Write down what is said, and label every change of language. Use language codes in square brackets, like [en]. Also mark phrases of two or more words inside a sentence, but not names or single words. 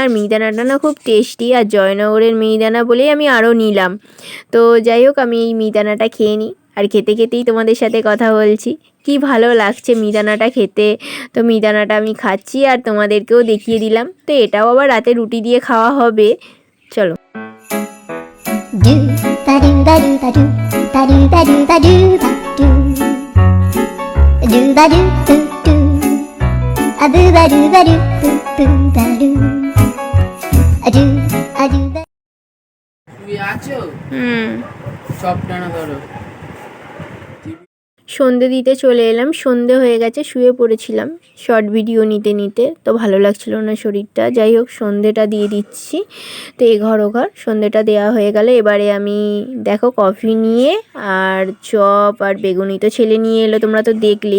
[bn] আর মিহিদানাটা না খুব টেস্টি, আর জয়নগরের মিহিদানা বলেই আমি আরও নিলাম। তো যাই হোক, আমি এই মিহিদানাটা খেয়ে নিই, আর খেতে খেতেই তোমাদের সাথে কথা বলছি। কি ভালো লাগছে মিহিদানাটা খেতে। তো মিহিদানাটা আমি খাচ্ছি আর তোমাদেরকেও দেখিয়ে দিলাম। তো এটাও আবার রাতে রুটি দিয়ে খাওয়া হবে। চলো। ba do ba do ba do ba do ba do ba do ba do do a do ba do ba do ba do a do ba তুমি আছো হুম। সব টানা ধরো। সন্ধে দিতে চলে এলাম, সন্ধে হয়ে গেছে, শুয়ে পড়েছিলাম [en] short video [bn] নিতে নিতে, তো ভালো লাগছিল না শরীরটা। যাই হোক সন্ধেটা দিয়ে দিচ্ছি, তো এঘর ওঘর সন্ধেটা দেওয়া হয়ে গেলে এবারে আমি দেখো কফি নিয়ে আর চপ আর বেগুনি তো ছেলে নিয়ে এলো, তোমরা তো দেখলেই।